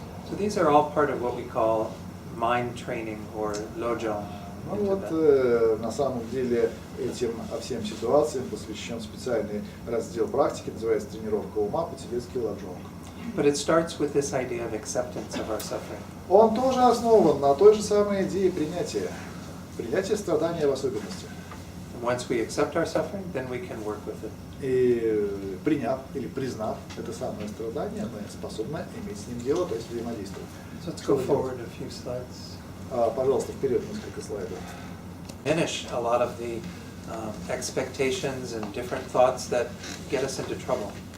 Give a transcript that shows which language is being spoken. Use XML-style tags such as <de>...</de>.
<en>So these are all part of what we call mind training or lojong.</en> <ru>Ну вот, на самом деле, всем ситуациям посвящен специальный раздел практики, называется «Тренировка ума», по-тибетски «ладжонг».</ru> <en>But it starts with this idea of acceptance of our suffering.</en> <ru>Он тоже основан на той же самой идее принятия страдания в особенности.</ru> <en>And once we accept our suffering, then we can work with it.</en> <ru>И приняв или признав это самое страдание, мы способны иметь с ним дело, то есть взаимодействовать.</ru> <en>So let's go forward a few slides.</en> <ru>Пожалуйста, вперед несколько слайдов.</ru> <en>Diminish a lot of the expectations and different thoughts that get us into trouble.</en>